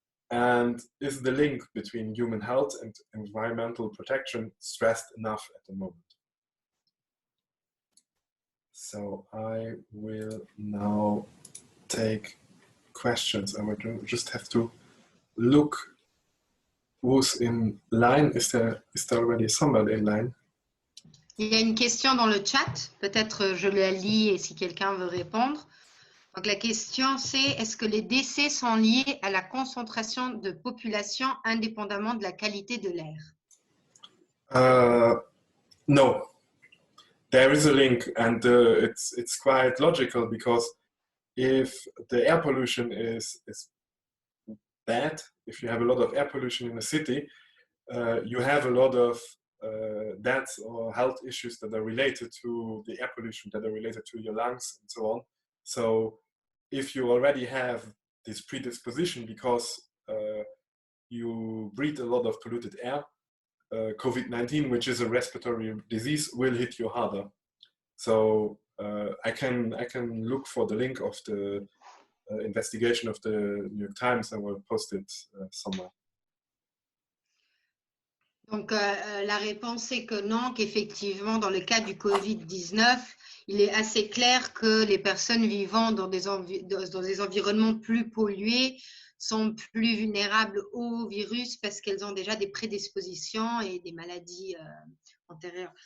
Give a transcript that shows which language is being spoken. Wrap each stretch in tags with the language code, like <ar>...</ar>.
<en>And is the link between human health and environmental protection stressed enough at the moment? So I will now take questions. I would just have to look who's in line. Is there already somebody in line?</en> <fr>Il y a une question dans le chat. Peut-être je la lis et si quelqu'un veut répondre. Donc la question c'est, est-ce que les décès sont liés à la concentration de population indépendamment de la qualité de l'air?</fr> <en>No. There is a link, and it's quite logical, because if the air pollution is bad, if you have a lot of air pollution in a city, you have a lot of deaths or health issues that are related to the air pollution, that are related to your lungs and so on. So if you already have this predisposition because you breathe a lot of polluted air, COVID-19, which is a respiratory disease, will hit you harder. So I can look for the link of the investigation of the New York Times and will post it somewhere.</en> <fr>Donc, la réponse est que non, qu'effectivement, dans le cas du Covid-19, il est assez clair que les personnes vivant dans des environnements plus pollués sont plus vulnérables au virus parce qu'elles ont déjà des prédispositions et des maladies antérieures.</fr>